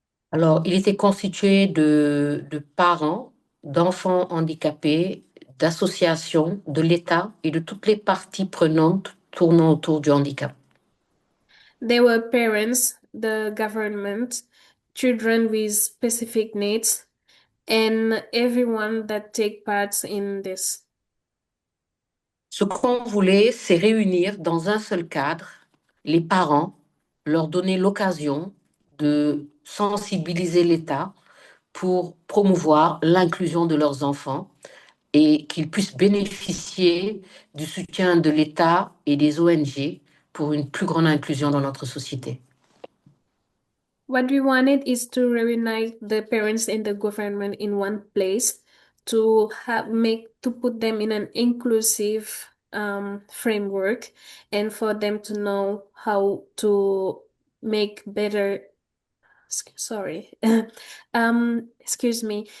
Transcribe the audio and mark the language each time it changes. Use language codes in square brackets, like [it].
[fr] Alors, il était constitué de parents, d'enfants handicapés, d'associations, de l'État et de toutes les parties prenantes tournant autour du handicap. [en] There were parents, the government, children with specific needs, and everyone that take part in this. [fr] Ce qu'on voulait, c'est réunir dans un seul cadre les parents, leur donner l'occasion de sensibiliser l'État pour promouvoir l'inclusion de leurs enfants et qu'ils puissent bénéficier du soutien de l'État et des ONG pour une plus grande inclusion dans notre société. [en] What we wanted is to reunite the parents and the government in one place to put them in an inclusive framework, and for them to know how to make better. Sorry. Excuse me.